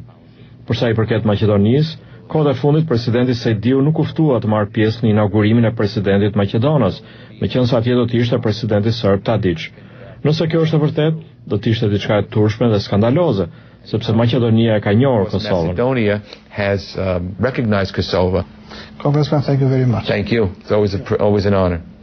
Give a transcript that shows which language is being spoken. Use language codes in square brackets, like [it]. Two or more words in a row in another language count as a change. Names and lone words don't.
[sq] Për sa i përket Maqedonisë, kohët e fundit presidenti Sejdiu nuk u ftua të marrë pjesë në inaugurimin e presidentit Maqedonas, meqense atje do të ishte presidenti serb Tadić. Nëse kjo është e vërtet, do të ishte diçka e turpshme dhe skandaloze, sepse Maqedonia e ka njohur Kosovën. [en] Macedonia has recognized Kosovo. Congressman, thank you very much. Thank you. It's always an honor.